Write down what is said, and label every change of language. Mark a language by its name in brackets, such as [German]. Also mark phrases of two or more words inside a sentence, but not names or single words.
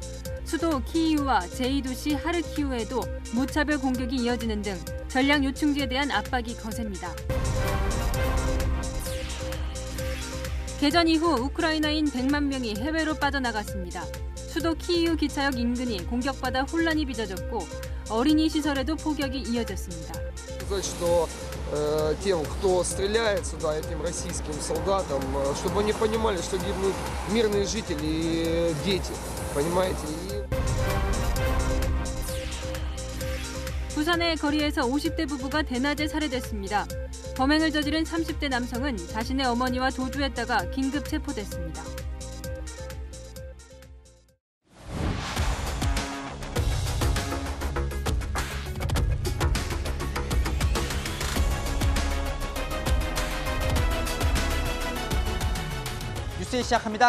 [Korean] 수도 키이우와 제2도시 하르키우에도 무차별 공격이 이어지는 등 전략 요충지에 대한 압박이 거셉니다. 개전 이후 우크라이나인 100만 명이 해외로 빠져나갔습니다. 수도 키이우 기차역 인근이 공격받아 혼란이 빚어졌고 어린이 시설에도 폭격이 이어졌습니다. [Russian] Тем, кто стреляет сюда, этим российским солдатам, чтобы они понимали, что гибнут мирные жители и дети, понимаете? [Korean] 부산의 거리에서 50대 부부가 대낮에 살해됐습니다. 범행을 저지른 30대 남성은 자신의 어머니와 도주했다가 긴급 체포됐습니다. 뉴스 시작합니다.